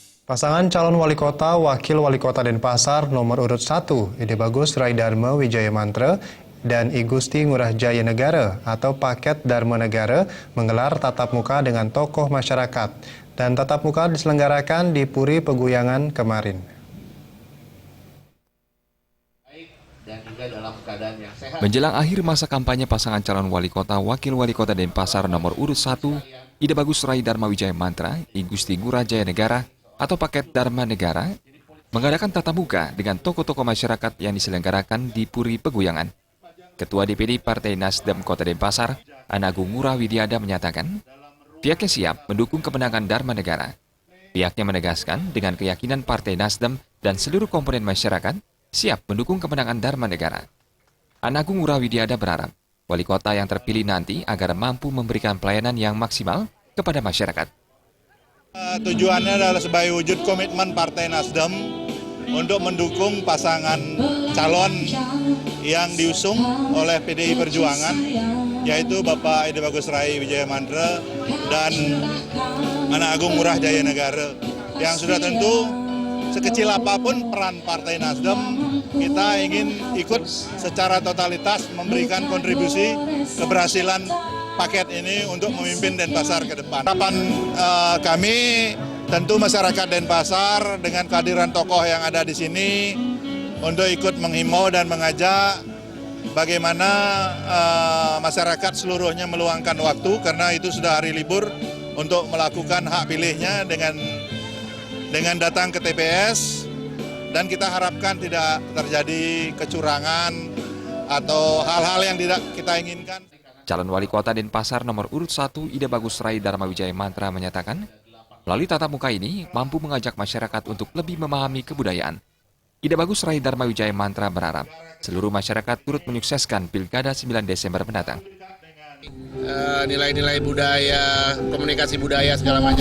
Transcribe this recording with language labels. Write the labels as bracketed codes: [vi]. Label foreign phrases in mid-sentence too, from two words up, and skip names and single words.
[id] Pasangan calon wali kota, wakil wali kota Denpasar nomor urut 1, Ide Bagus Rai Dharma Wijaya Mantra dan I Gusti Ngurah Jaya Negara atau Paket Dharma Negara menggelar tatap muka dengan tokoh masyarakat. Dan tatap muka diselenggarakan di Puri Peguyangan kemarin. Menjelang akhir masa kampanye pasangan calon wali kota, wakil wali kota Denpasar nomor urut 1, Ide Bagus Rai Dharma Wijaya Mantra, I Gusti Ngurah Jaya Negara atau Paket Dharma Negara, mengadakan tatap muka dengan tokoh-tokoh masyarakat yang diselenggarakan di Puri Peguyangan. Ketua DPD Partai Nasdem Kota Denpasar, Anagung Ngurah Widiada menyatakan, pihaknya siap mendukung kemenangan Dharma Negara. Pihaknya menegaskan dengan keyakinan Partai Nasdem dan seluruh komponen masyarakat siap mendukung kemenangan Dharma Negara. Anagung Ngurah Widiada berharap wali kota yang terpilih nanti agar mampu memberikan pelayanan yang maksimal kepada masyarakat. Tujuannya adalah sebagai wujud komitmen Partai Nasdem untuk mendukung pasangan calon yang diusung oleh PDI Perjuangan, yaitu Bapak Ide Bagus Rai Wijaya Mantra dan Anagung Ngurah Jaya Negara, yang sudah tentu sekecil apapun peran Partai Nasdem, kita ingin ikut secara totalitas memberikan kontribusi keberhasilan paket ini untuk memimpin Denpasar ke depan. Harapan kami tentu masyarakat Denpasar dengan kehadiran tokoh yang ada di sini untuk ikut menghimbau dan mengajak bagaimana masyarakat seluruhnya meluangkan waktu karena itu sudah hari libur untuk melakukan hak pilihnya dengan datang ke TPS, dan kita harapkan tidak terjadi kecurangan atau hal-hal yang tidak kita inginkan. Calon wali kota Denpasar nomor urut 1 Ide Bagus Rai Dharma Wijaya Mantra menyatakan, melalui tatap muka ini mampu mengajak masyarakat untuk lebih memahami kebudayaan. Ide Bagus Rai Dharma Wijaya Mantra berharap seluruh masyarakat turut menyukseskan Pilkada 9 Desember mendatang. Nilai-nilai budaya, komunikasi budaya segala macam.